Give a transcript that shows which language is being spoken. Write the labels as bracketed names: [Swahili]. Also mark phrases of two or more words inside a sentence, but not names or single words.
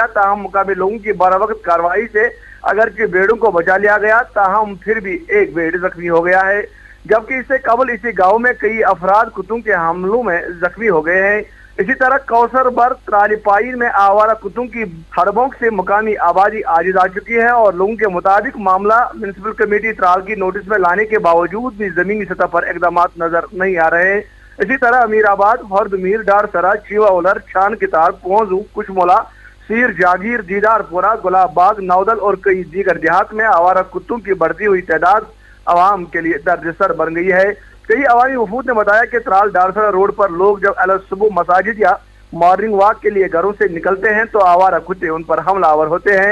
[Urdu] تاہم مقامی لوگوں کی بروقت کارروائی سے اگرچہ بھیڑوں کو بچا لیا گیا، تاہم پھر بھی ایک بھیڑ زخمی ہو گیا ہے، جبکہ اس سے قبل اسی گاؤں میں کئی افراد کتوں کے حملوں میں زخمی ہو گئے ہیں. اسی طرح کوثر بر ترالی پائن میں آوارہ کتوں کی ہڑبونگ سے مقامی آبادی عاجز آ چکی ہے اور لوگوں کے مطابق معاملہ [English] municipal committee [Urdu] ترال کی نوٹس میں لانے کے باوجود بھی زمینی سطح پر اقدامات نظر نہیں آ رہے ہیں. اسی طرح امیرآباد، فردمیر، ڈارسرا، چیوا اولر، چھان کتار، پونجو، کشمولہ، سیر, جاگیر، دیدارپورہ، گلاب باغ، نودل اور کئی دیگر دیہات میں آوارہ کتوں کی بڑھتی ہوئی تعداد عوام کے لیے درد سر بن گئی ہے. کئی عوامی وفود نے بتایا کہ ترال ڈارسرا روڈ پر لوگ جب الگ صبح مساجد یا [English] morning walk [Urdu] کے لیے گھروں سے نکلتے ہیں تو آوارہ کتے ان پر حملہ آور ہوتے ہیں.